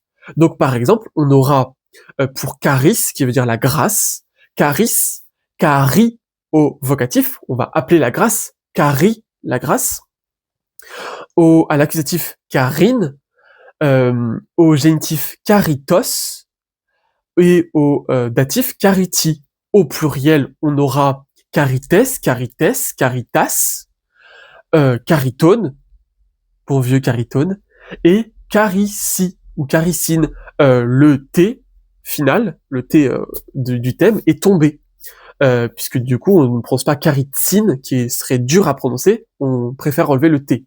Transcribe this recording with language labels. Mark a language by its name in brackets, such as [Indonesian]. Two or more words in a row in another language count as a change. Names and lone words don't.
[French] Donc, par exemple, on aura pour charis, qui veut dire la grâce, charis, chari au vocatif, on va appeler la grâce, chari, la grâce. À l'accusatif, charine, au génitif caritos et au datif cariti. Au pluriel, on aura [Greek] χάριτες, χάριτες, χάριτας, χαρίτων, [French] bon vieux caritone, et carici ou caricine. Le T final, le T du thème est tombé. Puisque du coup, on ne prononce pas caritine, qui serait dur à prononcer, on préfère enlever le T.